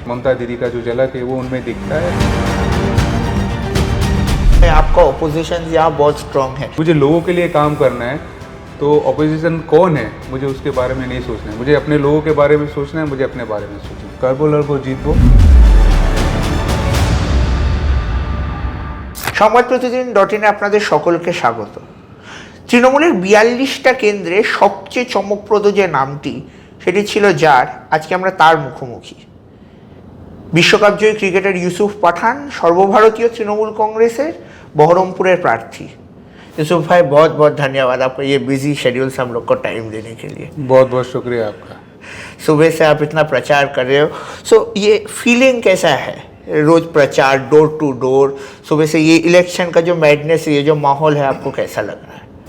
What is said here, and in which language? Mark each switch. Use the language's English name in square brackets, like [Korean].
[Hindi] ममता दीदी का जो झलक है वो उनमें दिखता है। आपका ऑपोजिशन यहाँ बहुत स्ट्रांग है। मुझे लोगों के लिए काम करना है, तो ऑपोजिशन कौन है मुझे उसके बारे में नहीं सोचना है। मुझे अपने लोगों के बारे में सोचना है, मुझे अपने बारे में सोचना है। [Bangla] करबो लड़बो जीतबो। সংবাদ প্রতিদিন.in আপনাদের সকলকে স্বাগত। তৃণমূলের ৪২টা কেন্দ্রে সবচেয়ে চমকপ্রদ যে নামটি সেটি ছিল যার, আজকে আমরা তার মুখোমুখি। বিশ্বকাপজয়ী ক্রিকেটার ইউসুফ পাঠান সর্বভারতীয় তৃণমূল কংগ্রেসের বহরমপুরের প্রার্থী। [Hindi] यूसुफ भाई बहुत बहुत धन्यवाद आपका ये बिजी शेड्यूल से हम लोग को टाइम देने के लिए। बहुत बहुत शुक्रिया आपका। सुबह से आप इतना प्रचार कर रहे हो, सो ये फीलिंग कैसा है? रोज प्रचार, डोर टू डोर, सुबह से ये इलेक्शन का जो मैडनेस, ये जो माहौल है, आपको कैसा लग रहा है?